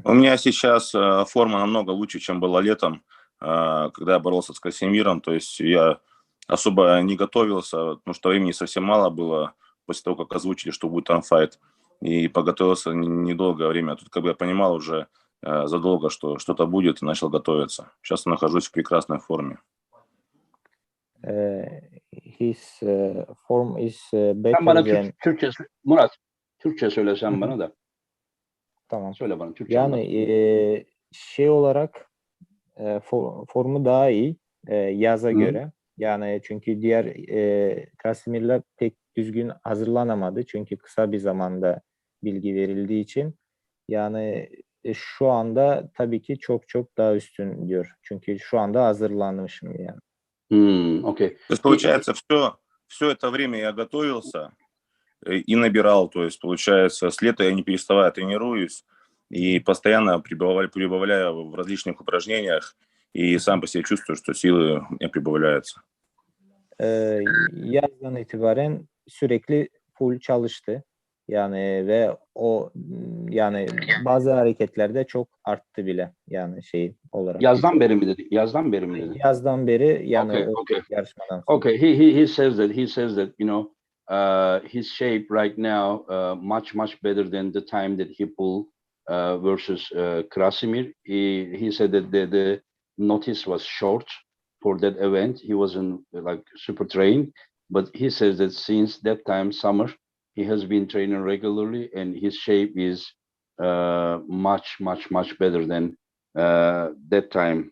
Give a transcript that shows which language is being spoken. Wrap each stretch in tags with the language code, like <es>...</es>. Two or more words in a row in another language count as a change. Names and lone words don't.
<ru>У меня сейчас форма намного лучше, чем была летом, когда я боролся с Красимиром. То есть я особо не готовился, потому что времени совсем мало было после того, как озвучили, что будет ранфайт. И подготовился недолгое время. Тут как бы я понимал уже задолго, что что-то будет, и начал готовиться. Сейчас я нахожусь в прекрасной форме.</ru> <en>His form is better than...</en> <tr>Murat, Türkçe söylesen bana da. Tamam. Söyle bana Türkçe. Yani şey olarak formu daha iyi yaza göre. Yani çünkü diğer Krasimir'le pek düzgün hazırlanamadı. Çünkü kısa bir zamanda bilgi verildiği için. Yani şu anda tabii ki çok daha üstün diyor. Çünkü şu anda hazırlanmışım yani.</tr> <en>Okay.</en> <ru>То есть, получается, все это время я готовился и набирал. То есть, получается, с лета я не переставая тренируюсь и постоянно прибавляю в различных упражнениях, и сам по себе чувствую, что силы у меня прибавляются.</ru> <tr>Yazdan itibaren sürekli full çalıştı. Yani ve o yani bazı hareketlerde çok arttı bile yani şey olarak. Yazdan beri mi dedi? Yazdan beri mi dedi? Yazdan beri yani</tr> <en>okay.</en> <tr>Yarışmadan sonra.</tr> <en>Okay, he says that his shape right now much better than the time that he pulled versus Krasimir. He said that the notice was short for that event. He wasn't like super trained, but he says that since that time summer he has been training regularly, and his shape is much better than that time.</en>